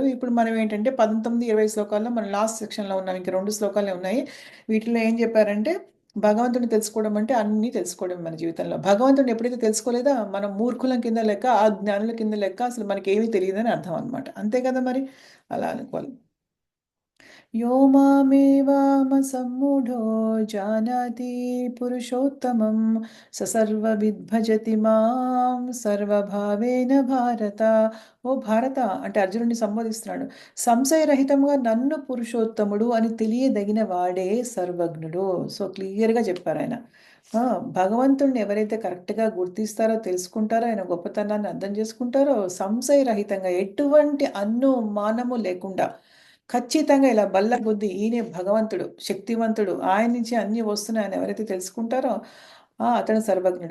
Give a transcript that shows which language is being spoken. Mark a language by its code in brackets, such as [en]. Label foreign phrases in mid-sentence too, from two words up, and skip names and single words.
[te] ఇప్పుడు మనం ఏంటంటే 19, 20 శ్లోకాల్లో మనం లాస్ట్ సెక్షన్లో ఉన్నాం. ఇంక 2 శ్లోకాలే ఉన్నాయి. వీటిలో ఏం చెప్పారంటే భగవంతుడిని తెలుసుకోవడం అంటే అన్నీ తెలుసుకోవడం మన జీవితంలో. భగవంతుడిని ఎప్పుడైతే తెలుసుకోలేదో మనం మూర్ఖులం కింద లెక్క, ఆ జ్ఞానుల కింద లెక్క, అసలు మనకి ఏమీ తెలియదని అర్థం అనమాట. అంతే కదా మరి, అలా అనుకోవాలి. [sa] यो मामेवामसम्मूढो जानाति पुरुषोत्तमं स सर्वविद् भजति మాం సర్వభావేన భారత. [te] ఓ భారత అంటే అర్జునుడిని సంబోధిస్తున్నాడు. సంశయరహితంగా నన్ను పురుషోత్తముడు అని తెలియదగిన వాడే సర్వజ్ఞుడు. సో క్లియర్గా చెప్పారు ఆయన. భగవంతుడిని ఎవరైతే కరెక్ట్గా గుర్తిస్తారో, తెలుసుకుంటారో, ఆయన గొప్పతనాన్ని అర్థం చేసుకుంటారో, సంశయరహితంగా ఎటువంటి అనుమానము లేకుండా ఖచ్చితంగా ఇలా బల్ల బుద్ధి, ఈయనే భగవంతుడు, శక్తివంతుడు, ఆయన నుంచి అన్నీ వస్తున్నాయని ఎవరైతే తెలుసుకుంటారో అతడు సర్వజ్ఞుడు.